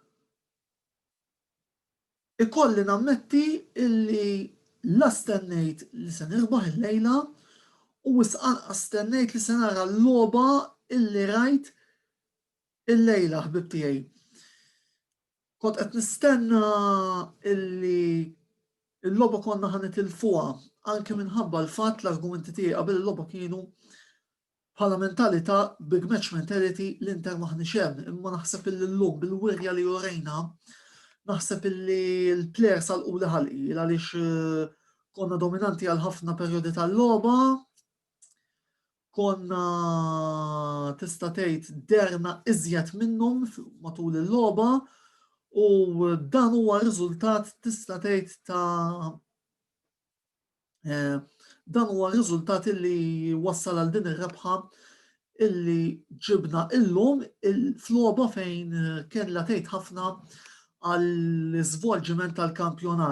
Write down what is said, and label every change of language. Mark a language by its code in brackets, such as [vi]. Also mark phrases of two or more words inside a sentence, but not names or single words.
[mt] Ikolli nammetti illi la stennejt li se nirbaħ il-lejla u wisqanqa stennejt li se nara l-logħba illi rajt il-lejla ħbib tiegħi. Kont qed nistenna illi il-logħba konna ħanitilfuha anke minħabba l-fatt l-argumenti tiegħi qabel il-logħba kienu bħala mentalità [en] big match mentality [mt] l-Inter maħniex hemm, imma naħseb illi llum bil-wirja li jorejna naħseb illi l-plejers għalqu li ħalqi għaliex konna dominanti għal ħafna perjodi tal-logħba, konna tista' tgħid derna iżjed minnhom matul il-logħba u dan huwa riżultat tista' tgħid ta' dan huwa riżultat illi wassal għal din ir-rebħa illi ġibna illum fl-logħba fejn kellha tgħid ħafna għall-iżvolġiment tal-kampjonat.